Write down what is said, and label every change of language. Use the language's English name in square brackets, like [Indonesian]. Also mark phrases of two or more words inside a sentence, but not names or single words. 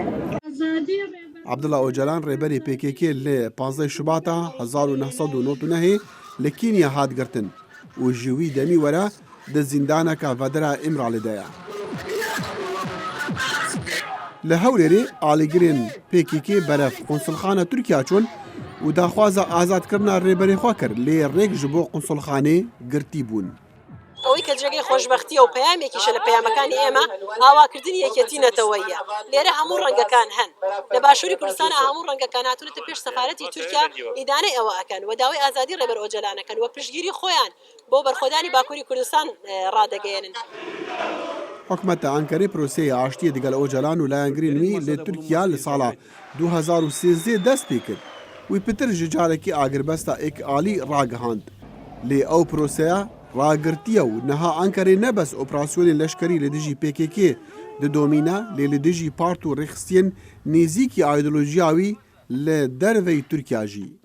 [Kurdish] Abdullah Öcalan rêberê PKK li 15 Şubat'a 1999 li Kenya hat girtin û ji wî demî were di zindaneka Vedera İmralê de ye. Li Hewlêrê alîgirên PKK beref konsulxana Tirkiye çûn û daxwaza azadkirina rêberê xwe kir lê rêk ji bo konsulxanê girtî bûn. [Central Kurdish] ئەوەی کە جێگەی خۆشببختیە و پەیامێکیشە لە پەیامەکانی ئێمە هاواکردنی یەکێتی نەتەوەیە لێرە هەموو ڕەنگەکان هەن لە باشووری کوردستان هەموو ڕەنگەکان هاتوونەتە پێش سەفارەتی تورکیا ئیدانەی ئەوە ئەکەن و داوای ئازادی ڕێبەر ئۆجەلانەکەن و پشتگیری خۆیان بۆ بەرخۆدانی باکووری کوردستان ڕادەگەێنن. [Kurdish] حکومەتە ئەنکەرەی پرۆسەیە ئاشتیە دەگەل ئۆجەلان و لایەنگرین وی لێ تورکیا لە ساڵا 2013 دەست پێ کرد وی پتر ji carekî agiribesta êkîalî ragihand. Lê ew proseye ragirtiye û niha Enkerê nebes operasyonên leşkerî li dijî PKK didomîne lê li dijî part û rêxistiyên nêzîkî îdeolojiya wî li derveyî Tirkiya jî.